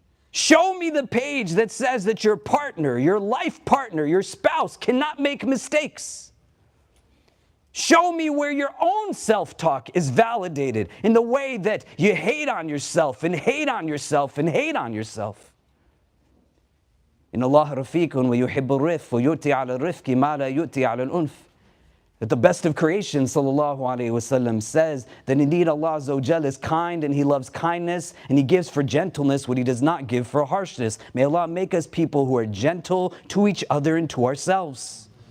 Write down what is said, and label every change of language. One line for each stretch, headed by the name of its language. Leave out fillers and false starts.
English: Show me the page that says that your partner, your life partner, your spouse cannot make mistakes. Show me where your own self-talk is validated in the way that you hate on yourself and hate on yourself and hate on yourself.
Arabic: إن الله رفيق ويحب الرفق ويؤتي على الرفق ما لا يؤتي على الأنف.
English: That the best of creation, sallallahu alaihi wasallam, says that indeed Allah Azza wa Jal is kind and He loves kindness and He gives for gentleness what He does not give for harshness. May Allah make us people who are gentle to each other and to ourselves.